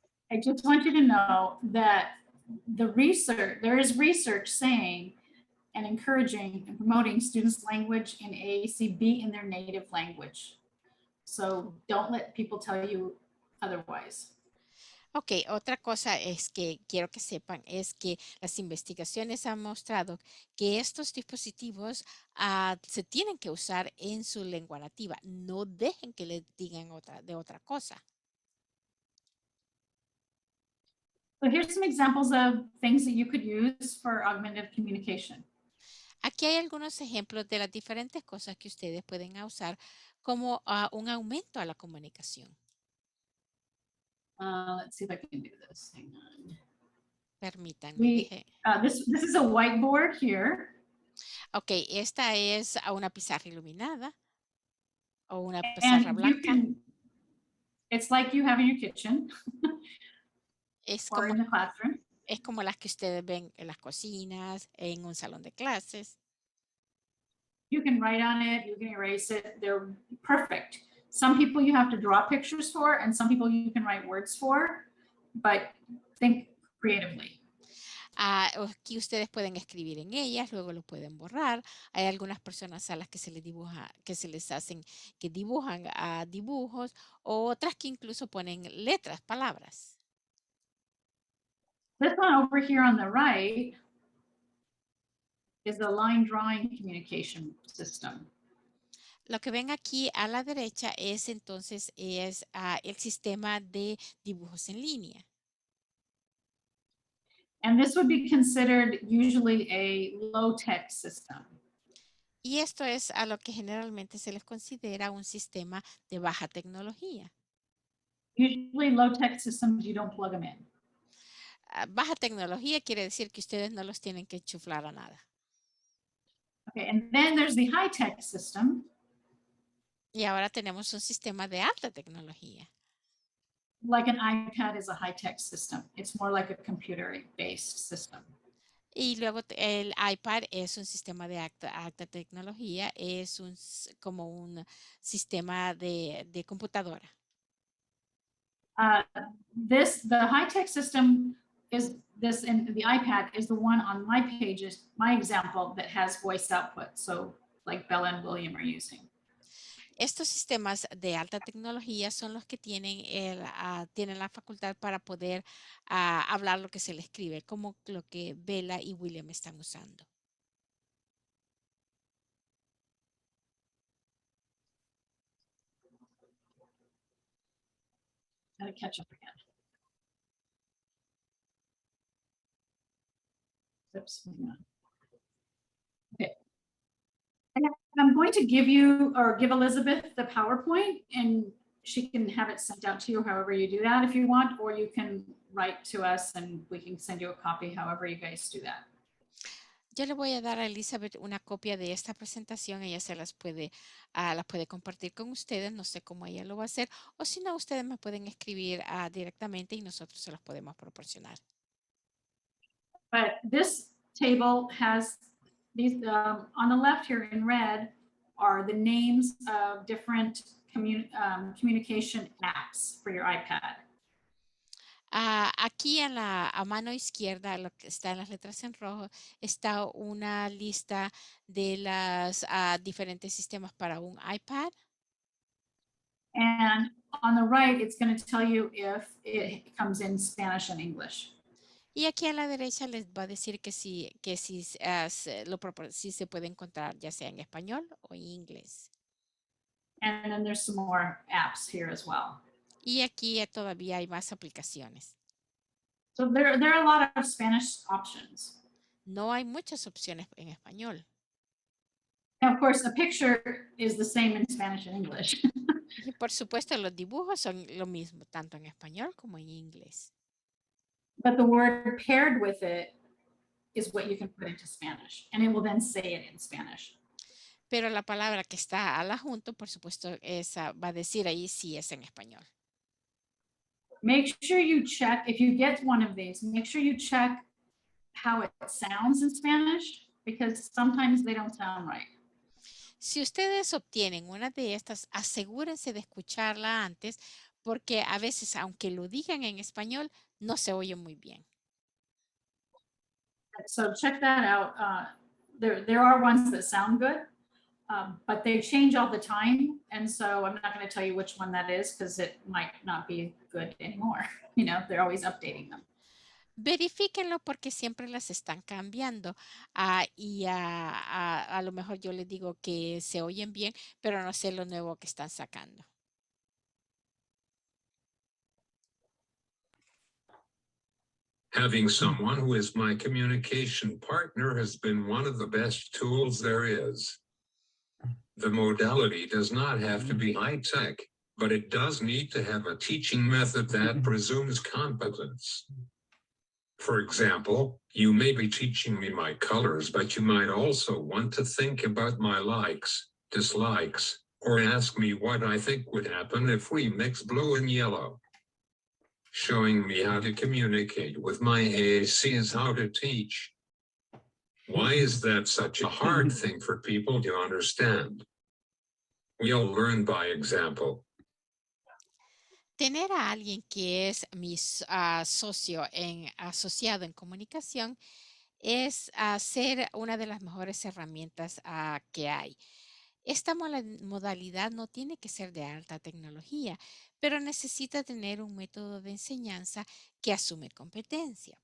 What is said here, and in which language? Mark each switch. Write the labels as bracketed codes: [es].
[en] I just want you to know that there is research saying and encouraging and promoting students' language in AAC be in their native language. So don't let people tell you otherwise. [es] Ok, otra cosa es que quiero que sepan es que las investigaciones han mostrado que estos dispositivos se tienen que usar en su lengua nativa. No dejen que les digan otra cosa. [en] So here's some examples of things that you could use for augmented communication. [es] Aquí hay algunos ejemplos de las diferentes cosas que ustedes pueden usar como un aumento a la comunicación. [en] Let's see if I can do this. Hang on. [es] Permítanme. [en] This is a whiteboard here. [es] Ok, esta es una pizarra iluminada o una pizarra blanca. [en] It's like you have in your kitchen or in the classroom. [es] Es como las que ustedes ven en las cocinas, en un salón de clases. [en] You can write on it, you can erase it, they're perfect. Some people you have to draw pictures for, and some people you can write words for, but think creatively. [es] Aquí ustedes pueden escribir en ellas, luego lo pueden borrar. Hay algunas personas a las que se les dibuja, que dibujan dibujos, o otras que incluso ponen letras, palabras. [en] This one over here on the right is the line drawing communication system. [es] Lo que ven aquí a la derecha es entonces el sistema de dibujos en línea. [en] And this would be considered usually a low-tech system. [es] Y esto es a lo que generalmente se les considera un sistema de baja tecnología. [en] Usually low-tech systems, you don't plug them in. [es] Baja tecnología quiere decir que ustedes no los tienen que enchuflar a nada. [en] Okay, and then there's the high-tech system. [es] Y ahora tenemos un sistema de alta tecnología. [en] Like an iPad is a high-tech system. It's more like a computer-based system. [es] Y luego el iPad es un sistema de alta tecnología, es como un sistema de computadora. [en] The high-tech system is this, and the iPad is the one on my pages, my example, that has voice output. So like Bella and William are using. [es] Estos sistemas de alta tecnología son los que tienen la facultad para poder hablar lo que se le escribe, como lo que Bella y William están usando. [en] Gotta catch up again. Oops, hang on. Okay. I'm going to give you, or give Elizabeth the PowerPoint, and she can have it sent out to you however you do that if you want, or you can write to us and we can send you a copy, however you guys do that. [es] Yo le voy a dar a Elizabeth una copia de esta presentación. Ella se las puede compartir con ustedes. No sé cómo ella lo va a hacer. O si no, ustedes me pueden escribir directamente y nosotros se los podemos proporcionar. [en] But this table has these, on the left here in red are the names of different communication apps for your iPad. [es] Aquí a mano izquierda, lo que está en las letras en rojo, está una lista de las diferentes sistemas para un iPad. [en] And on the right, it's going to tell you if it comes in Spanish and English. [es] Y aquí a la derecha les va a decir que si si se puede encontrar ya sea en español o en inglés. [en] And then there's some more apps here as well. [es] Y aquí todavía hay más aplicaciones. [en] So there are a lot of Spanish options. [es] No hay muchas opciones en español. [en] And of course, the picture is the same in Spanish and English. [es] Y por supuesto los dibujos son lo mismo, tanto en español como en inglés. [en] But the word paired with it is what you can put into Spanish, and it will then say it in Spanish. [es] Pero la palabra que está al adjunto, por supuesto, va a decir ahí si es en español. [en] Make sure you check, if you get one of these, make sure you check how it sounds in Spanish, because sometimes they don't sound right. [es] Si ustedes obtienen una de estas, asegúrense de escucharla antes, porque a veces, aunque lo digan en español, no se oye muy bien. [en] So check that out. There are ones that sound good, but they change all the time. And so I'm not going to tell you which one that is because it might not be good anymore. You know, they're always updating them. [es] Verifíquenlo porque siempre las están cambiando. Y a lo mejor yo les digo que se oyen bien, pero no sé lo nuevo que están sacando. [en] Having someone who is my communication partner has been one of the best tools there is. The modality does not have to be high-tech, but it does need to have a teaching method that presumes competence. For example, you may be teaching me my colors, but you might also want to think about my likes, dislikes, or ask me what I think would happen if we mix blue and yellow. Showing me how to communicate with my AAC is how to teach. Why is that such a hard thing for people to understand? We all learn by example. [es] Tener a alguien que es mi socio asociado en comunicación es ser una de las mejores herramientas que hay. Esta modalidad no tiene que ser de alta tecnología, pero necesita tener un método de enseñanza que asume competencia.